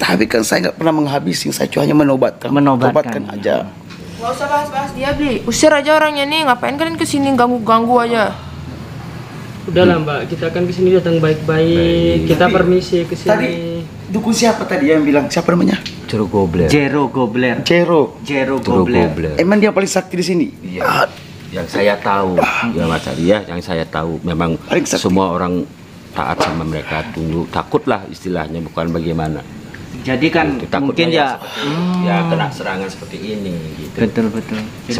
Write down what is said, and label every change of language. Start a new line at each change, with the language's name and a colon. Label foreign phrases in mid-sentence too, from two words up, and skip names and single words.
Indonesian: Tapi kan saya nggak pernah menghabisi, saya cuma hanya menobatkan. Menobatkan. Obatkan aja. Nggak usah bahas-bahas dia, Bli. Usir aja orangnya nih, ngapain kalian kesini ganggu-ganggu aja? Udahlah Mbak, kita kan kesini datang baik-baik. Kita permisi ke Tadi sini. dukun siapa tadi yang bilang? Siapa namanya? Jero Gobler. Jero Gobler. Jero. Jero Jero Gobler. Gobler. Emang dia paling sakti di sini? Iya. Yang saya tahu, ya Mas Ari ya, yang saya tahu memang Paling sakti. semua orang taat sama mereka, tunduk, takutlah istilahnya, bukan bagaimana. Jadi kan Itu takutnya mungkin ya ya kena serangan seperti ini gitu. betul. Jadi